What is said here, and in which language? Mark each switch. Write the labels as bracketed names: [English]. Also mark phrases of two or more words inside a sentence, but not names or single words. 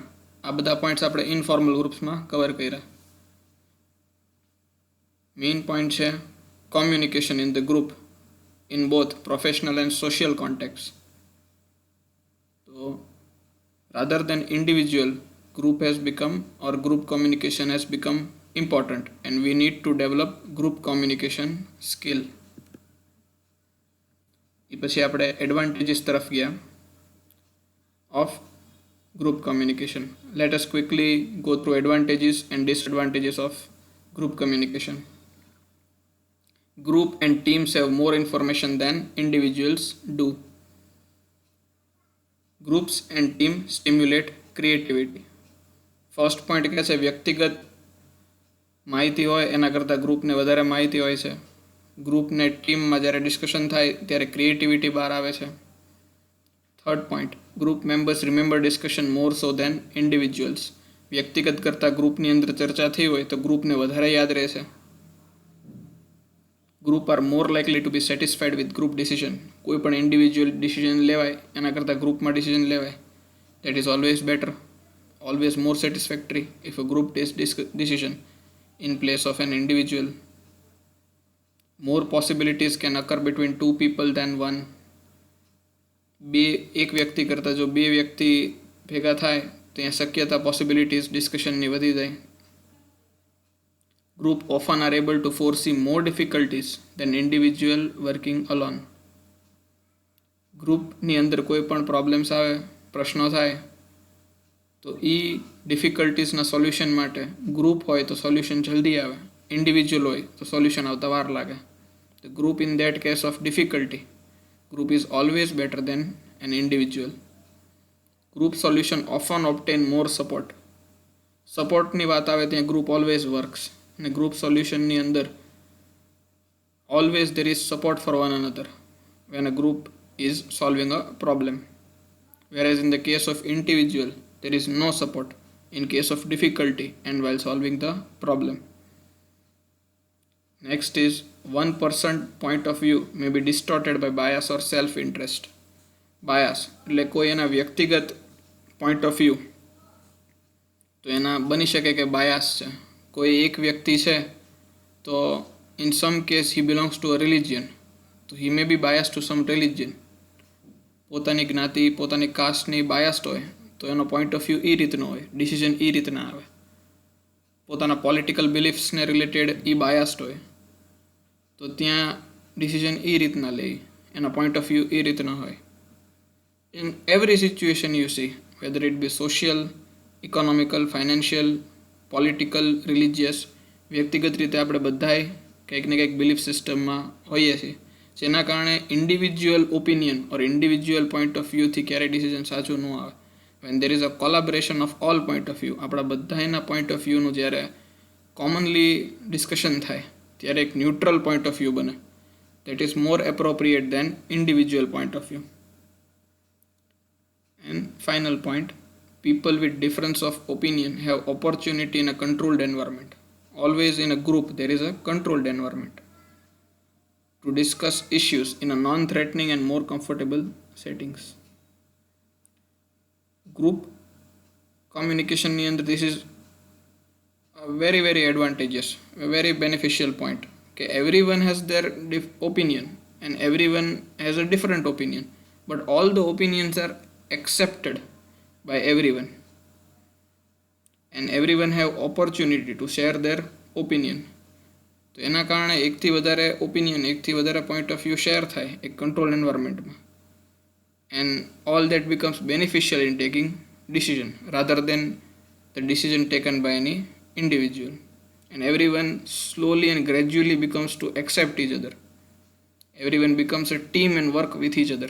[Gujarati] આ બધા પોઈન્ટ્સ આપણે ઇનફોર્મલ ગ્રુપ્સમાં કવર કર્યા. [English] main point [Gujarati] છે [English] communication in the group in both professional and social contacts. તો rather than individual, group has become or group communication has become important and we need to develop group communication skill. [Gujarati] એ પછી આપણે એડવાન્ટેજીસ તરફ ગયા [English] of group communication. Let us quickly go through advantages and disadvantages of group communication. Group and teams have more information than individuals do. Groups and team stimulate creativity. first point [Gujarati] કહે છે વ્યક્તિગત માહિતી હોય એના કરતાં ગ્રુપને વધારે માહિતી હોય છે. ગ્રુપને ટીમમાં જ્યારે ડિસ્કશન થાય ત્યારે ક્રિએટિવિટી બહાર આવે છે. [English] third point, group members remember discussion more so than individuals. [Gujarati] વ્યક્તિગત કરતાં ગ્રુપની અંદર ચર્ચા થઈ હોય તો ગ્રુપને વધારે યાદ રહેશે. [English] group are more likely to be satisfied with group decision. [Gujarati] કોઈ પણ [English] individual decision [Gujarati] લેવાય એના કરતાં ગ્રુપમાં ડિસિઝન લેવાય. [English] that is always better, always more satisfactory if a group takes decision in place of an individual. More possibilities can occur between two people than one. [Gujarati] એક વ્યક્તિ કરતાં જો બે વ્યક્તિ ભેગા થાય તો ત્યાં શક્યતા પોસિબિલિટીઝ ડિસ્કશનની વધી જાય. [English] Group often are able to foresee more difficulties than individual working alone. [Gujarati] ગ્રુપની અંદર કોઈ પણ પ્રોબ્લેમ્સ આવે, પ્રશ્નો થાય તો એ ડિફિકલ્ટીઝના સોલ્યુશન માટે ગ્રુપ હોય તો સોલ્યુશન જલ્દી આવે, ઇન્ડિવિજ્યુઅલ હોય તો સોલ્યુશન આવતા વાર લાગે. [English] the group in that case of difficulty, group is always better than an individual. group solution often obtain more support. [Gujarati] સપોર્ટની વાત આવે ત્યાં [English] group always works, [Gujarati] અને ગ્રુપ સોલ્યુશનની અંદર [English] always there is support for one another when a group is solving a problem. whereas in the case of individual there is no support in case of difficulty and while solving the problem. Next is one person point of view may be distorted by bias or self interest. [Gujarati] Bias એટલે કોઈ એના વ્યક્તિગત [English] point of view [Gujarati] તો એના બની શકે કે બાયાસ છે. કોઈ એક વ્યક્તિ છે તો [English] in some case he belongs to a religion, તો he may be biased to some religion. [Gujarati] પોતાની જ્ઞાતિ, પોતાની કાસ્ટની બાયાસ્ડ હોય તો એનો [English] point of view [Gujarati] એ રીતનો હોય, ડિસિઝન એ રીતના આવે. પોતાના પોલિટિકલ બિલીફ્સને રિલેટેડ એ બાયાસ્ડ હોય તો ત્યાં ડિસિઝન એ રીતના લે, એના [English] point of view [Gujarati] એ રીતના હોય. [English] in every situation you see, whether it be social, economical, financial, political, religious, [Gujarati] વ્યક્તિગત રીતે આપણે બધાય કંઈક ને કંઈક [English] belief systemમાં [Gujarati] હોઈએ છીએ, જેના કારણે [English] individual opinion or individual point of viewથી [Gujarati] ક્યારેય ડિસિઝન સાચું ન આવે. [English] when there is a collaboration of all point of view, [Gujarati] આપણા બધાના [English] point of view [Gujarati] નું જ્યારે [English] commonly discussion [Gujarati] થાય ત્યારે એક [English] neutral point of view બને, that is more appropriate than individual point of view. And final point, people with difference of opinion have opportunity in a controlled environment. Always in a group there is a controlled environment to discuss issues in a non-threatening and more comfortable settings. Group communication [Gujarati] ની અંદર [English] this is a very very advantageous, a very beneficial point. Okay, everyone has their opinion and everyone has a different opinion, but all the opinions are accepted by everyone and everyone have opportunity to share their opinion. [Gujarati] તો એના કારણે એકથી વધારે ઓપિનિયન, એકથી વધારે [English] point of view share [Gujarati] થાય એક [English] control environmentમાં, and all that becomes beneficial in taking decision rather than the decision taken by any individual, and everyone slowly and gradually becomes to accept each other. Everyone becomes a team and work with each other.